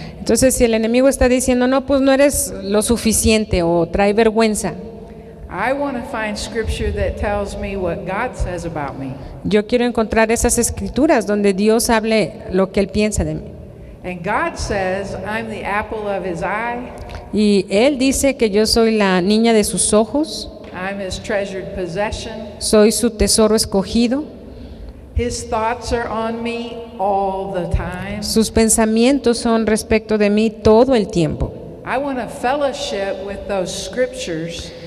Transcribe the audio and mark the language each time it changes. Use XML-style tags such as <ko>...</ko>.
<es>Entonces si el enemigo está diciendo, no, pues no eres lo suficiente o trae vergüenza,</es> <en>I want to find scripture that tells me what God says about me.</en> <es>yo quiero encontrar esas escrituras donde Dios hable lo que Él piensa de mí.</es> <en>And God says I'm the apple of his eye,</en> <es>Y Él dice que yo soy la niña de sus ojos,</es> <en>I'm his treasured possession.</en> <es>soy su tesoro escogido,</es> <en>His thoughts are on me all the time.</en> <es>sus pensamientos son respecto de mí todo el tiempo.</es> <en>I want to fellowship with those scriptures</en>